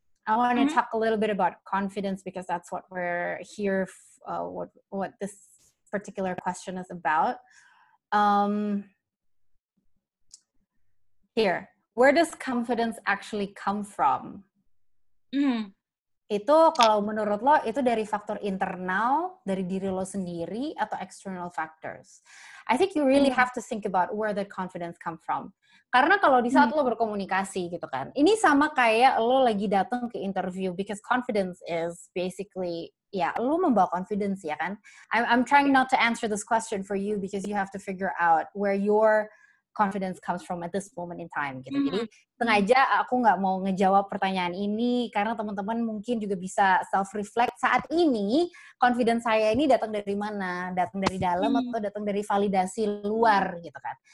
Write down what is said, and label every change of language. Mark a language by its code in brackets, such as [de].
[en] I want to talk a little bit about confidence because that's what we're here, what this particular question is about. Here, where does confidence actually come from? [id] Itu kalau menurut lo itu dari faktor internal, dari diri lo sendiri, atau external factors? [en] I think you really have to think about where that confidence come from. [id] Karena kalau di saat lo berkomunikasi gitu kan, ini sama kayak lo lagi datang ke interview, [en] because confidence is basically, [id] ya lo membawa confidence ya kan. [en] I'm trying not to answer this question for you because you have to figure out where your confidence comes from at this moment in time gitu. [id] Jadi sengaja aku nggak mau ngejawab pertanyaan ini karena teman-teman mungkin juga bisa self-reflect saat ini confidence saya ini datang dari mana, datang dari dalam atau datang dari validasi luar gitu kan.